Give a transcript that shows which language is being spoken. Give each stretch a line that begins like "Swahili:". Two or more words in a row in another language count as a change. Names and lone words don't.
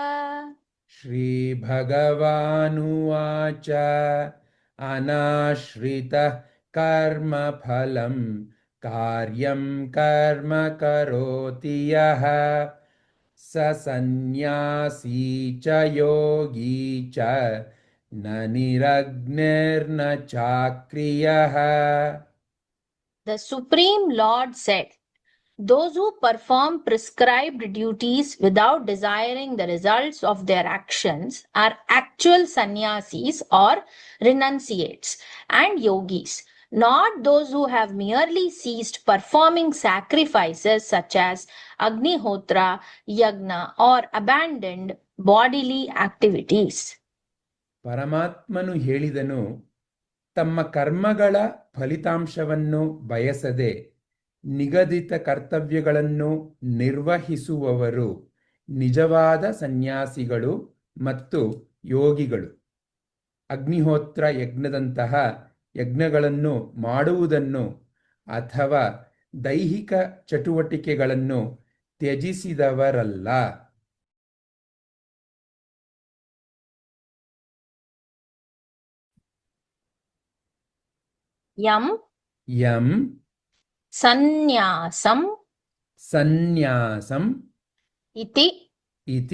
Sanskrit: श्रीभगवानुवाच अनाश्रितः कर्मफलं कार्यं कर्म करोति यः स सन्न्यासी च योगी च न निरग्निर्न चाक्रियः.
English: The Supreme Lord said, those who perform prescribed duties without desiring the results of their actions are actual sannyasis or renunciates and yogis, not those who have merely ceased performing sacrifices such as Agnihotra, Yagna, or abandoned bodily activities.
Kannada: ಪರಮಾತ್ಮನು ಹೇಳಿದನು, ತಮ್ಮ ಕರ್ಮಗಳ ಫಲಿತಾಂಶವನ್ನು ಬಯಸದೆ ನಿಗದಿತ ಕರ್ತವ್ಯಗಳನ್ನು ನಿರ್ವಹಿಸುವವರು ನಿಜವಾದ ಸನ್ಯಾಸಿಗಳು ಮತ್ತು ಯೋಗಿಗಳು. ಅಗ್ನಿಹೋತ್ರ ಯಜ್ಞದಂತಹ ಯಜ್ಞಗಳನ್ನು ಮಾಡುವುದನ್ನು ಅಥವಾ ದೈಹಿಕ ಚಟುವಟಿಕೆಗಳನ್ನು ತ್ಯಜಿಸಿದವರಲ್ಲ.
Sanskrit: ಯಂ ಯಂ ಸನ್ಯಾಸಂ ಸನ್ಯಾಸಂ ಇತಿ ಇತಿ